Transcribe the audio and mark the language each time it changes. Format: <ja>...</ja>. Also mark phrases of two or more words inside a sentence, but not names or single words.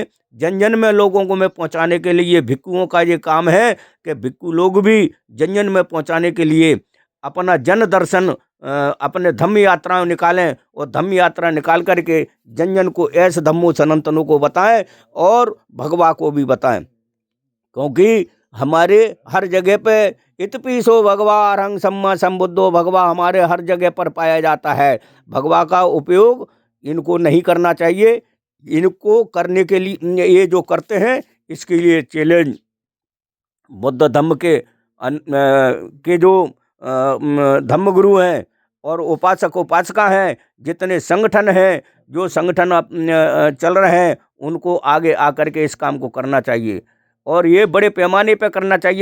<hi>जन जन में लोगों को में पहुंचाने के लिए भिक्खुओं का ये काम है कि भिक्खु लोग भी जन जन में पहुंचाने के लिए अपना जन दर्शन अपने धम्म यात्राएं निकालें और धम्म यात्रा निकाल करके जन जन को ऐसे</hi> <pi>धम्मो सनातनों</pi> <hi>को बताएं और भगवा को भी बताएं। क्योंकि हमारे हर जगह पे</hi> <pi>इतपीसो भगवा अरहं सम्मा संबुद्धो,</pi> <hi>भगवा हमारे हर जगह पर पाया जाता है। भगवा का उपयोग इनको नहीं करना चाहिए। इनको करने के लिए ये जो करते हैं इसके लिए चैलेंज बुद्ध धम्म के जो धम्म गुरु हैं और उपासक उपासिका हैं, जितने संगठन हैं, जो संगठन चल रहे हैं, उनको आगे आकर के इस काम को करना चाहिए और ये बड़े पैमाने पर करना चाहिए।</hi>